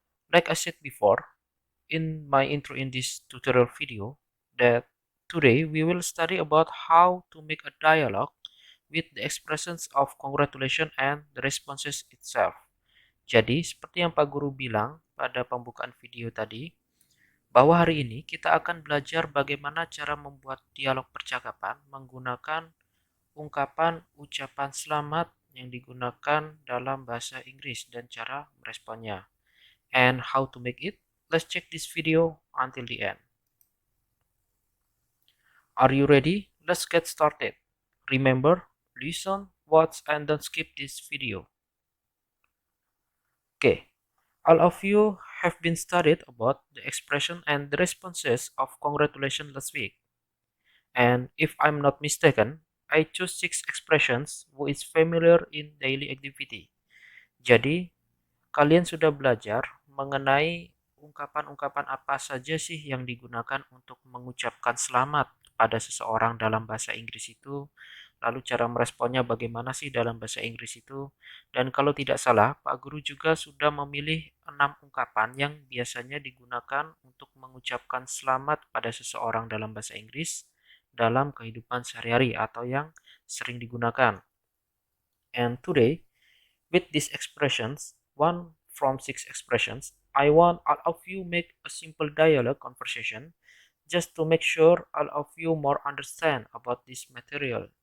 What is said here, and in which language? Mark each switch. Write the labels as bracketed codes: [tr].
[en] Like I said before, in my intro in this tutorial video, that today we will study about how to make a dialogue with the expressions of congratulation and the responses itself. [id] Jadi, seperti yang Pak Guru bilang pada pembukaan video tadi, bahwa hari ini kita akan belajar bagaimana cara membuat dialog percakapan menggunakan ungkapan ucapan selamat yang digunakan dalam bahasa Inggris dan cara meresponnya. [en] And how to make it? Let's check this video until the end. Are you ready? Let's get started. Remember, listen, watch, and don't skip this video. Okay, all of you have been studied about the expression and the responses of congratulations last week. And if I'm not mistaken, I chose 6 expressions who is familiar in daily activity. [id] Jadi, kalian sudah belajar mengenai ungkapan-ungkapan apa saja sih yang digunakan untuk mengucapkan selamat pada seseorang dalam bahasa Inggris itu, lalu cara meresponnya bagaimana sih dalam bahasa Inggris itu. Dan kalau tidak salah, Pak Guru juga sudah memilih 6 ungkapan yang biasanya digunakan untuk mengucapkan selamat pada seseorang dalam bahasa Inggris dalam kehidupan sehari-hari atau yang sering digunakan. [en] And today, with these expressions, one from 6 expressions, I want all of you make a simple dialogue conversation just to make sure all of you more understand about this material.